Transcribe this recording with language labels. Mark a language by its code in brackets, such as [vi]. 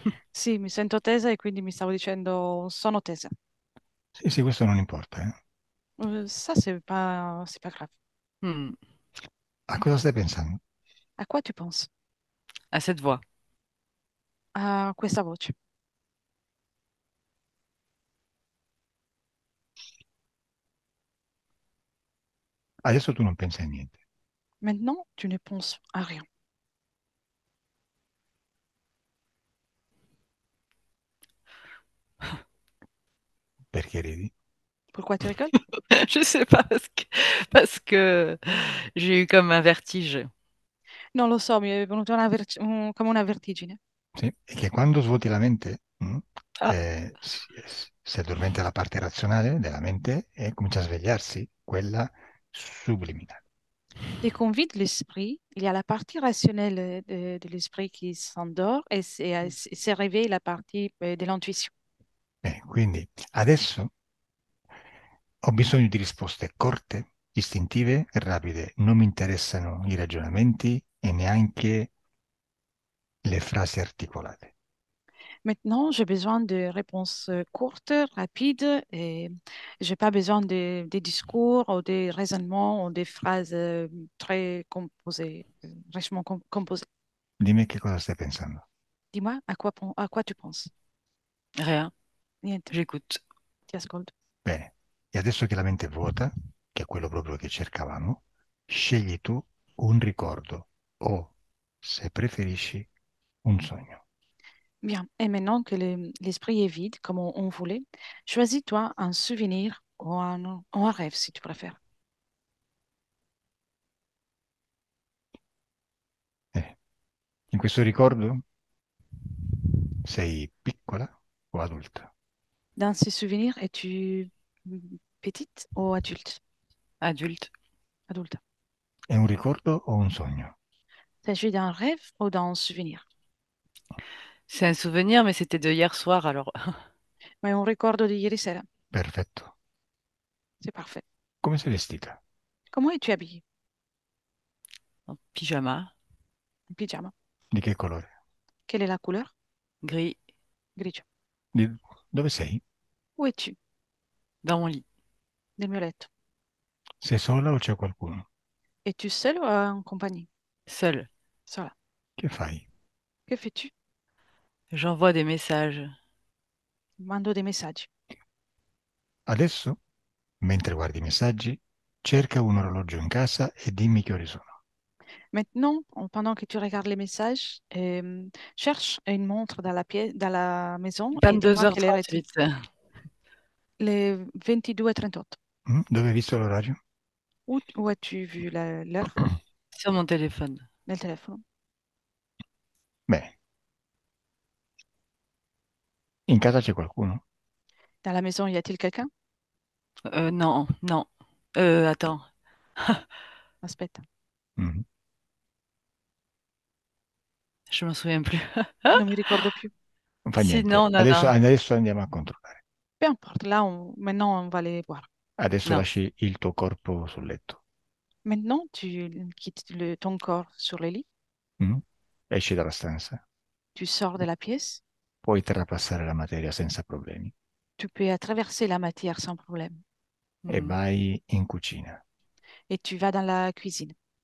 [it] Sì, mi sento tesa e quindi mi stavo dicendo sono tesa. Sì, sì, questo non importa, eh. [fr] Ça, c'est pas grave. Hmm, [it] A cosa stai pensando? [fr] À quoi tu penses? à cette voix. [it] A questa voce. Adesso tu non pensi a niente. [fr] Maintenant, tu ne penses à rien. [it] Perché ridi? [fr] Pourquoi tu rigoles? Je sais pas parce que j'ai eu comme un vertige. [it] Non lo so, mi è venuta come una vertigine. Sì? E che quando svuoti la mente, Ah, si addormenta la parte razionale della mente e comincia a svegliarsi quella subliminale. [fr] Dès qu'on vide l'esprit, il y a la partie rationnelle de l'esprit qui s'endort et c'est réveille la partie de l'intuition. [it] Quindi adesso ho bisogno di risposte corte, istintive e rapide. Non mi interessano i ragionamenti e neanche le frasi articolate. [fr] Maintenant, j'ai besoin de réponses courtes, rapides et j'ai pas besoin des discours ou des raisonnements ou des phrases très composées, richement composées. [it] Dimmi che cosa stai pensando. [fr] Dis-moi, à quoi tu penses? rien, [it] Niente, [fr] j'écoute. [it] ti ascolto. Bene, e adesso che la mente è vuota, che è quello proprio che cercavamo, scegli tu un ricordo o, se preferisci, un sogno. [fr] Bien. Et maintenant que l'esprit est vide, comme on voulait, choisis-toi un souvenir ou un rêve, si tu préfères. [it] In questo ricordo sei piccola o adulta? [fr] Dans ces souvenirs, es-tu petite ou adulte? Adulte. Adulte. [it] È un ricordo o un sogno? [fr] S'agit d'un rêve ou d'un souvenir? C'est un souvenir, mais c'était de hier soir, alors [it] Ma è un ricordo di ieri sera. Perfetto. [fr] C'est parfait. [it] Come sei vestita? [fr] Comment es-tu habillé? en pyjama, En pyjama. [it] Di che colore? [fr] Quelle est la couleur? gris, [it] Grigio. Dove sei? [fr] Où es-tu? dans mon lit, [it] Nel mio letto. Sei sola o c'è qualcuno? [fr] Es-tu seule ou en compagnie? seule. [it] Sola. Che fai? [fr] Que fais-tu? J'envoie des messages. [it] Mando dei messaggi. Adesso, mentre guardi i messaggi, cerca un orologio in casa e dimmi che ore sono. [fr] Maintenant, pendant que tu regardes les messages, cherche une montre dans la pièce, dans la maison et dis-moi quelle heure est-il. 22h38 Les 22:38. [it] Dove hai visto l'orario? [fr] Où as-tu vu l'heure? sur mon téléphone. [it] Nel telefono. Bene. In casa c'è qualcuno? [fr] Dans la maison, y a-t-il quelqu'un? Non, non. Attends. [it] Aspetta, Mhm. [fr] Je m'en souviens plus. [it] non mi ricordo più. Non fa Si, niente. non, non, Adesso, non. adesso andiamo a controllare. [fr] Peu importe, là, maintenant, on va les voir. [it] Adesso Non. lasci il tuo corpo sul letto. [fr] Maintenant, tu quittes ton corps sur le lit, [it] mm? Esci dalla stanza, [fr] tu sors de la pièce, [it] puoi trapassare la materia senza problemi [fr] tu peux traverser la matière sans problème [it] e Hmm. vai in cucina. [fr] et tu vas dans la cuisine.